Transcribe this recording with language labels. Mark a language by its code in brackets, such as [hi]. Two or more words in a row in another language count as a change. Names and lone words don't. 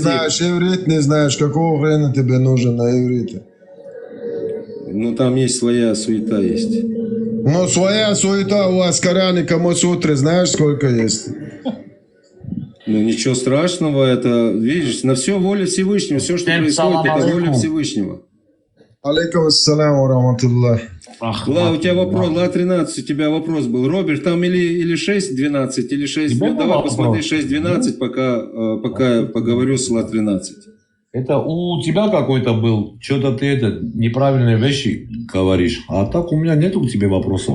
[ru] знаешь, иврит не знаешь, какого хрена тебе нужен на иврите? Ну, там есть своя суета есть. Ну, своя суета у вас в Коране, Камасутры, знаешь, сколько есть? Ну, ничего страшного, это, видишь, на все воля Всевышнего. Все, что происходит, это воля Всевышнего. [ar] عليكم السلام ورحمة الله. [ru] Ла, у тебя вопрос, Ла 13, у тебя вопрос был. Роберт, там или 6-12, или 6... Давай посмотри 6-12, пока я поговорю с Ла 13. Это у тебя какой-то был, что-то ты неправильные вещи говоришь, а так у меня нету к тебе вопросов.